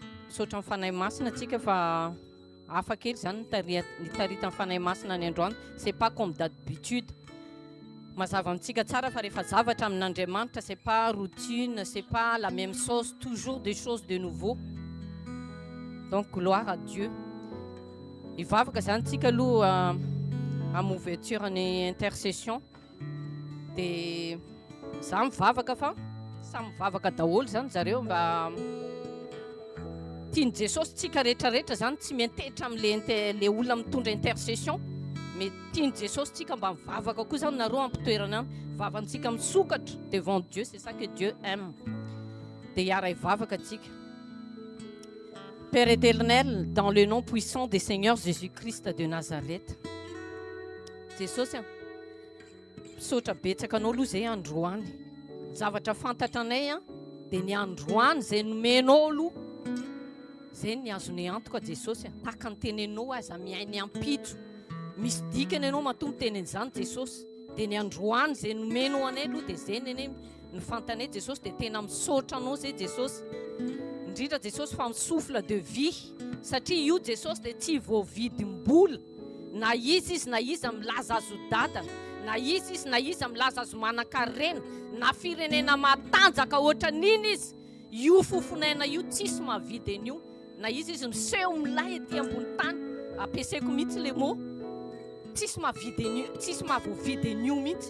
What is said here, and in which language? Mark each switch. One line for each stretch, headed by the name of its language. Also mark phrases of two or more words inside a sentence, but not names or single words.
Malagasy: misaotra amin'ny fanahy masina atsika fa hafa kely zany nitarita amin'ny fanahy masina ny androany.
French: C'est pas comme d'habitude.
Malagasy: Mazava amintsika tsara fa rehefa zavatra amin'Andriamanitra
French: c'est pas routine, c'est pas la même chose, toujours des choses de nouveau. Donc gloire à Dieu.
Malagasy: Ivavaka zany tsika aloha amin'ny ouverture ny intercession dia za mivavaka fa samy mivavaka daholo zany zareo mba tiany Jesosy tsika rehetrarehetra zany tsy miantetra amin'le olona mitondra intercession mais tiany Jesosy tsika mba mivavaka koa zany nareo ampitoerana any vavantsika misokatra
French: devant Dieu, c'est ça que Dieu aime.
Malagasy: Dia hiara hivavaka tsika.
French: Père éternel, dans le nom puissant des Seigneur Jésus-Christ de Nazareth.
Malagasy: Jesosy misaotra betsaka anao aloha zay androany. Zavatra fantatra anay dia ny androany zay nomenao aloha zay ny azonay antoka Jesosy. Tahaka ny tenenao aza miainy ampitso. Misy dikany ianao matombo tenen'izany Jesosy. Dia ny androany zay nomenao anay aloha dia zay ny ny fantanay Jesosy dia tena misaotra anao zay Jesosy. Indrindra Jesosy fa
French: souffle de vie
Malagasy: satria io Jesosy dia tsy voavidim-bola. Na izy milaza azo dadana, na izy milaza azo manan-karena, na firenena matanjaka ohatra n'iny izy, io fofonaina io tsisy mahavidy an'io. Na izy miseho milay aty ambony tany, ampiasaiko mihitsy
French: le mot,
Malagasy: tsisy mahavidy an'io, tsisy mahavoavidy an'io mihitsy.